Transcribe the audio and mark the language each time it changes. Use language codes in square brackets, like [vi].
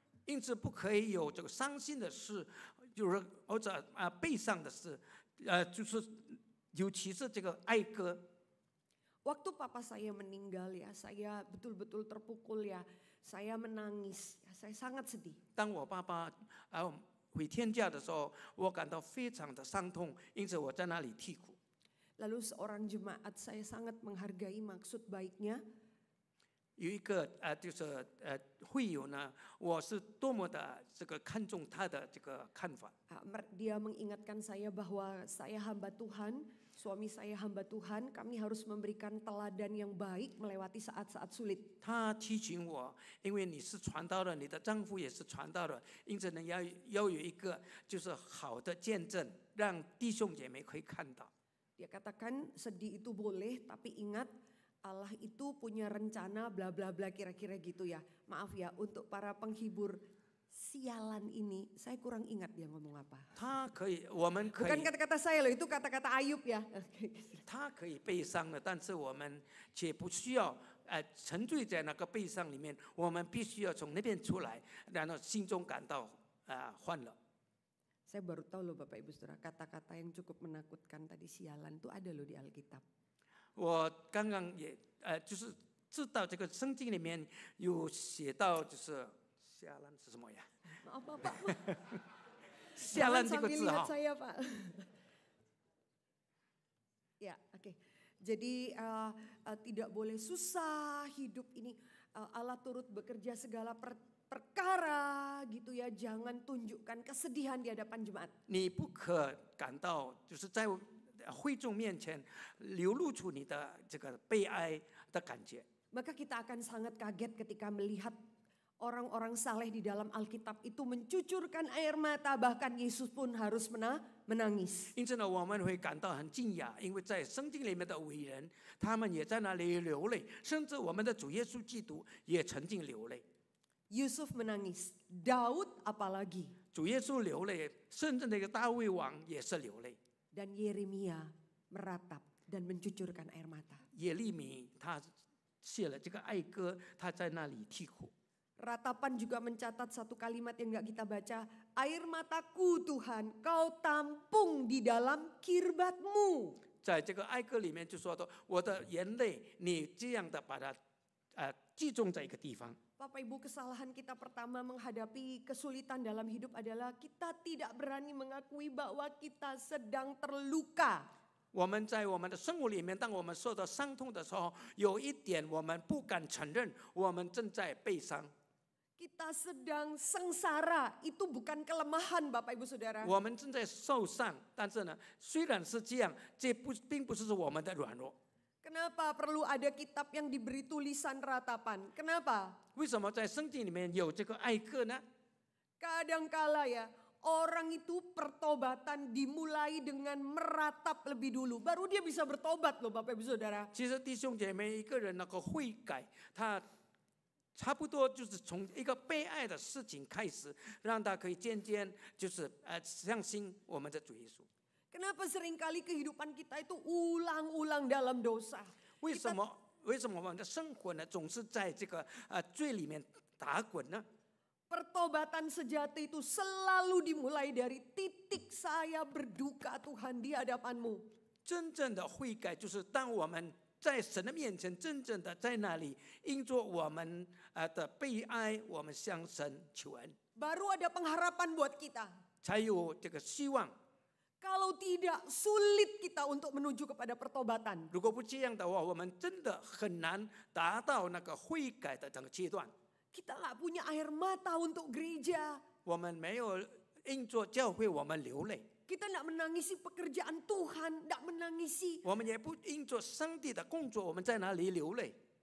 [zh] 因此不可以有这个伤心的事，就是或者悲伤的事，就是尤其是这个哀歌。 [id] Waktu papa saya meninggal ya, saya betul-betul terpukul ya, saya menangis, ya, saya sangat sedih. [zh] 当我爸爸回天家的时候，我感到非常的伤痛，因此我在那里啼哭。 [id] Lalu seorang jemaat saya sangat menghargai maksud baiknya. [zh] 有一个就是会友呢，我是多么的这个看重他的这个看法。 [id] Dia mengingatkan saya bahwa saya hamba Tuhan, suami saya hamba Tuhan, kami harus memberikan teladan yang baik melewati saat-saat sulit. [zh] 他提醒我，因为你是传道人，你的丈夫也是传道人，因此呢要有一个就是好的见证，让弟兄姐妹可以看到。 [id] Dia katakan sedih itu boleh, tapi ingat Allah itu punya rencana bla bla bla kira-kira gitu ya. Maaf ya untuk para penghibur sialan ini, saya kurang ingat dia ngomong apa. [zh] 他可以，我们可以， [id] Bukan kata-kata saya loh, itu kata-kata Ayub ya. [zh] 他可以悲伤的，但是我们却不需要沉醉在那个悲伤里面，我们必须要从那边出来，然后心中感到欢乐。 [id] Saya baru tahu loh Bapak Ibu Saudara, kata-kata yang cukup menakutkan tadi sialan itu ada loh di Alkitab. [zh] 我刚刚也就是知道这个圣经里面有写到，就是下烂是什么呀？ [id] Maaf Bapak. [zh] 下烂这个 [id] Sambil [zh] 字 [id] lihat 哈， saya Pak. Ya, oke. Jadi tidak boleh susah hidup ini. Allah turut bekerja segala perkara gitu ya. Jangan tunjukkan kesedihan di hadapan jemaat. [zh] 你不可感到就是在会众面前流露出你的这个悲哀的感觉。 [id] Maka kita akan sangat kaget ketika melihat Orang-orang saleh di dalam Alkitab itu mencucurkan air mata, bahkan Yesus pun harus menangis. [zh] 因此呢，我们会感到很惊讶，因为在圣经里面的伟人，他们也在那里流泪，甚至我们的主耶稣基督也曾经流泪。 [id] Yusuf menangis, Daud apalagi. [zh] 主耶稣流泪，甚至那个大卫王也是流泪。 [id] Dan Yeremia meratap dan mencucurkan air mata. [zh] 耶利米他写了这个哀歌，他在那里啼哭。 [id] Ratapan juga mencatat satu kalimat yang gak kita baca. Air mataku Tuhan, kau tampung di dalam kirbatmu. [zh] 在这个哀歌里面就说到，我的眼泪，你这样的把它集中在一个地方。 [id] Bapak Ibu, kesalahan kita pertama menghadapi kesulitan dalam hidup adalah kita tidak berani mengakui bahwa kita sedang terluka. [zh] 我们在我们的生活里面，当我们受到伤痛的时候，有一点我们不敢承认，我们正在悲伤。 [id] Kita sedang sengsara, itu bukan kelemahan Bapak Ibu Saudara. [zh] 我们正在受伤，但是呢，虽然是这样，这并不是我们的软弱。 [id] Kenapa perlu ada kitab yang diberi tulisan ratapan? Kenapa? [zh] 为什么在圣经里面有这个哀歌呢？ [id] Kadangkala ya, orang itu pertobatan dimulai dengan meratap lebih dulu. Baru dia bisa bertobat loh Bapak Ibu Saudara. [zh] 其实弟兄姐妹，一个人那个悔改，他差不多就是从一个被爱的事情开始，让他可以渐渐就是相信我们的主耶稣。 [id] Kenapa seringkali kehidupan kita itu ulang-ulang dalam dosa? [zh] 为什么我们的生活呢总是在这个罪里面打滚呢？ [id] Pertobatan sejati itu selalu dimulai dari titik saya berduka Tuhan di hadapan-Mu. [zh] 真正的悔改就是当我们在神的面前，真正的在那里，因着我们的悲哀，我们向神求恩， [id] Baru ada pengharapan buat kita. [zh] 才有这个希望。 [id] Kalau tidak, sulit kita untuk menuju kepada pertobatan. [zh] 如果不这样的话，我们真的很难达到那个悔改的这个阶段。 [id] Kita nggak punya air mata untuk gereja. [zh] 我们没有因着教会，我们流泪。 [id] Kita nggak menangisi pekerjaan Tuhan, nggak menangisi, [zh] 我们也不因着上帝的工作，我们在哪里流泪？